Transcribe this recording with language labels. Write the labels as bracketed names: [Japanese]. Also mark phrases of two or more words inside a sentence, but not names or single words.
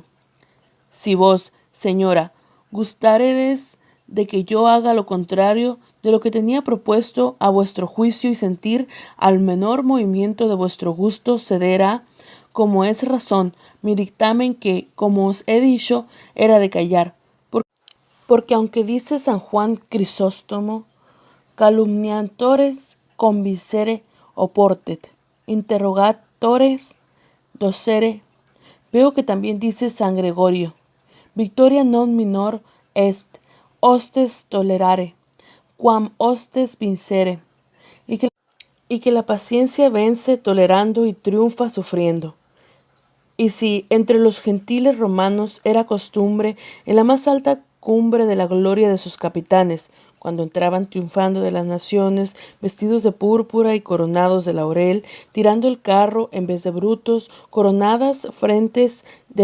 [Spanish] Si vos, señora, gustáredes de que yo haga lo contrario de lo que tenía propuesto, a vuestro juicio y sentir, al menor movimiento de vuestro gusto cederá, como es razón, mi dictamen que, como os he dicho, era de callar. Porque aunque dice San Juan Crisóstomo, [Latin] calumniatores convicere oportet, interrogatores docere, [Spanish] veo que también dice San Gregorio, [Latin] victoria non minor est, hostes tolerare, quam hostes vincere, [Spanish] y que la paciencia vence tolerando y triunfa sufriendo. Y si entre los gentiles romanos era costumbre, en la más alta cumbre de la gloria de sus capitanes, cuando entraban triunfando de las naciones, vestidos de púrpura y coronados de laurel, tirando el carro en vez de brutos, coronadas frentes de